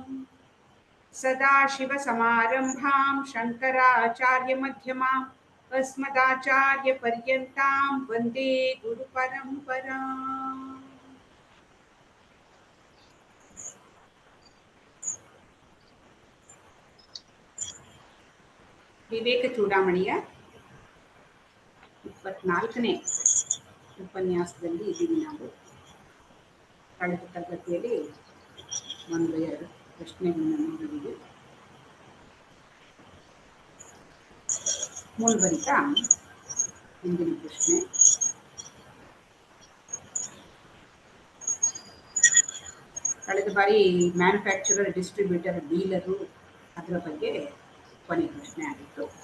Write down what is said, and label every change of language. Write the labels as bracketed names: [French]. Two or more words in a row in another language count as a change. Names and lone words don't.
[Sanskrit] ಸದಾಶಿವ ಸಮಾರಂಭಾಂ ಶಂಕರಾಚಾರ್ಯ ಮಧ್ಯಮಾಂ ಅಸ್ಮದಾಚಾರ್ಯ ಪರ್ಯಂತಾಂ ವಂದೇ ಗುರು ಪರಂಪರಾಂ. [Kannada] ವಿವೇಕ ಚೂಡಾಮಣಿಯ 24ನೇ ಉಪನ್ಯಾಸದಲ್ಲಿ ಇದ್ದೀವಿ ನಾವು. ಕಳೆದ ತರಗತಿಯಲ್ಲಿ 1-2 ಪ್ರಶ್ನೆಗಳನ್ನು ನೋಡಿದ್ದೀವಿ. ಮುಂದುವರಿತಾ ಹಿಂದಿನ ಪ್ರಶ್ನೆ, ಕಳೆದ ಬಾರಿ [English] manufacturer, distributor, dealer [Kannada] ಅದರ ಬಗ್ಗೆ ಕೊನೆ ಪ್ರಶ್ನೆ ಆಗಿತ್ತು.